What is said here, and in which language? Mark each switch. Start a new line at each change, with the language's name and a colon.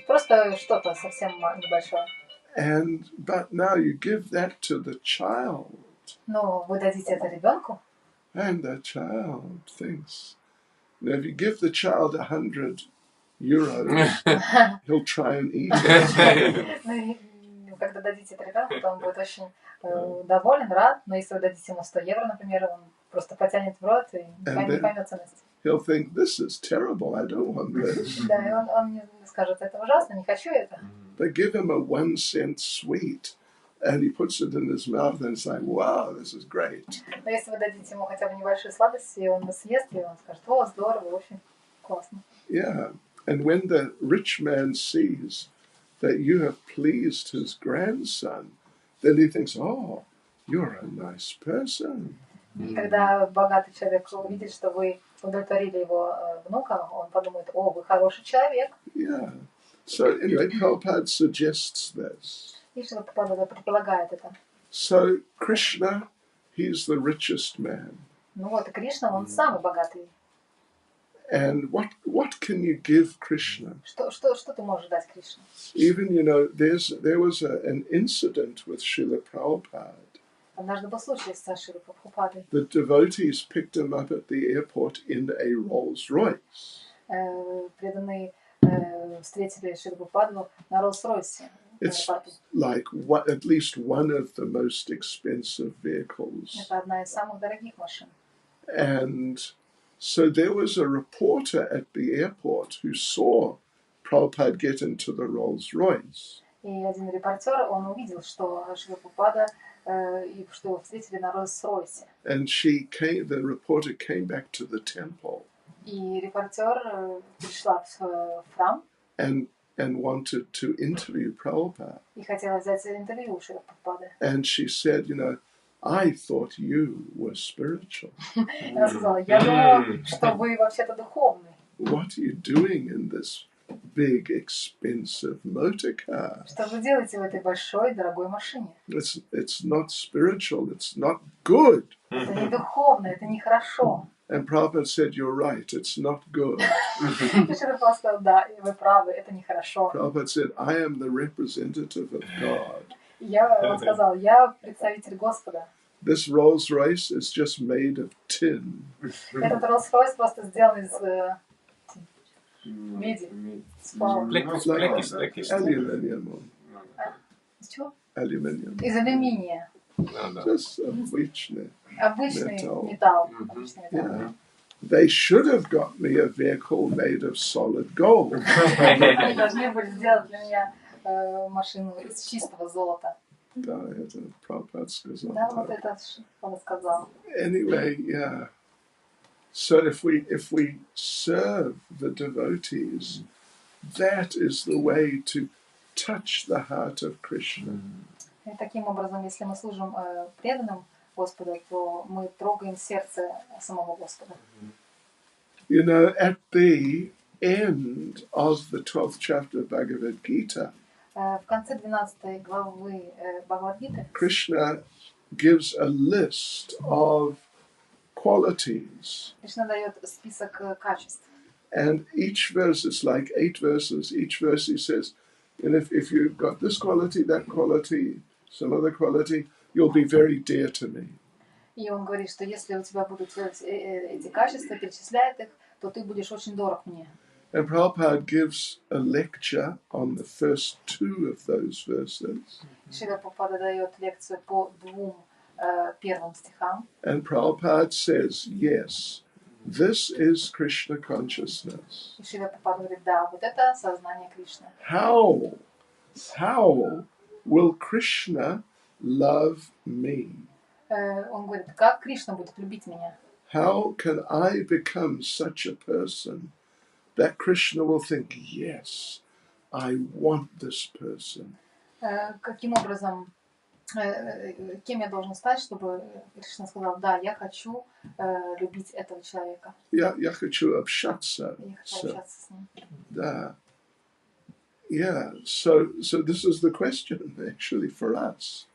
Russian: Просто что-то совсем небольшое.
English: but now you give that to the child,
Russian: Но вы дадите это ребенку,
English: and the child thinks. Now, if you give the child 100 euros, he'll try and eat it.
Russian: ну, когда дадите это ребенку, то он будет очень доволен, рад, но если вы дадите ему 100 евро, например, он просто потянет в рот и не поймет ценности.
English: He'll think, this is terrible, I don't want this.
Russian: Да, и он мне скажет, это ужасно, не хочу это.
English: But give him a 1-cent sweet, and he puts it in his mouth and it's like, wow, this is great.
Russian: Но если вы дадите ему хотя бы небольшую сладость, и он съест, и он скажет, о, здорово, очень классно.
English: Yeah, and when the rich man sees that you have pleased his grandson, then he thinks, oh, you're a nice person.
Russian: И когда богатый человек увидит, что вы удовлетворили его внука, он подумает, о, вы хороший человек.
English: Yeah. So anyway, Prabhupada suggests this.
Russian: И Шрила Прабхупада предполагает это.
English: So Krishna, he's the richest man.
Russian: Ну вот, и Кришна, он самый богатый.
English: And what can you give Krishna?
Russian: Что ты можешь дать Кришне?
English: Even, you know, there was an incident with Srila Prabhupada.
Russian: Однажды был случай с Шрилой Прабхупадой.
English: The devotees picked him up at the airport in a Rolls Royce.
Russian: Преданные встретили Шрилу Прабхупаду на Роллс-Ройсе.
English: It's like at least one of the most expensive vehicles.
Russian: Это одна из самых дорогих машин.
English: And so there was a reporter at the airport who saw Prabhupada get into the Rolls Royce.
Russian: И один репортер, он увидел, что Шрила Прабхупада и что его встретили на Роллс-Ройсе.
English: And the reporter came back to the temple.
Russian: И репортер пришла в храм.
English: And wanted to interview Prabhupada.
Russian: И хотела взять интервью у Шрилы Прабхупады.
English: And she said, you know, I thought you were spiritual.
Russian: Она сказала, я думала, что вы вообще-то духовный.
English: What are you doing in this big, expensive motor car?
Russian: Что вы делаете в этой большой, дорогой машине?
English: It's not spiritual, it's not good.
Russian: Это не духовно, это не хорошо.
English: And Prabhupada said, you're right, it's not good.
Russian: И Шрила Прабхупада сказал, да, вы правы, это не хорошо.
English: Prabhupada said, I am the representative of God.
Russian: Он сказал, я представитель Господа.
English: this Rolls Royce is just made of tin.
Russian: Этот Rolls-Royce просто сделан из меди, сплава. Плekist.
English: Aluminium.
Russian: Из чего?
English: Aluminium.
Russian: Из алюминия. Just обычный. Обычный Металл. металл. Обычный металл.
English: Yeah. They should have got me a vehicle made of solid gold.
Russian: Они должны были сделать для меня машину из чистого золота. Да, это Прабхупад сказал. Да, вот это он сказал.
English: Anyway, yeah. So if we serve the devotees, that is the way to touch the heart of Krishna.
Russian: И таким образом, если мы служим преданным Господу, то мы трогаем сердце самого Господа.
English: You know, at the end of the 12th chapter of Bhagavad Gita,
Russian: В конце 12 главы Бхагавад-гиты
English: Krishna gives a list of qualities.
Russian: Кришна дает список качеств.
English: And each verse is like 8 verses. Each verse he says, and if you've got this quality, that quality, some other quality, you'll be very dear to me.
Russian: И он говорит, что если у тебя будут эти качества, перечисляет их, то ты будешь очень дорог мне.
English: And Prabhupada gives a lecture on the first 2 of those verses.
Russian: Шрила Прабхупада дает лекцию по 2 первым стихам.
English: And Prabhupada says, yes, this is Krishna consciousness.
Russian: И Шрила Прабхупада говорит, да, вот это сознание Кришны.
English: How will Krishna love me?
Russian: Он говорит, как Кришна будет любить меня?
English: How can I become such a person that Krishna will think, yes, I want this person?
Russian: Каким образом, кем я должен стать, чтобы Кришна сказал, да, я хочу любить этого человека. Я хочу общаться. Я хочу общаться с ним. Да.
English: Yeah, so this is the question actually for us.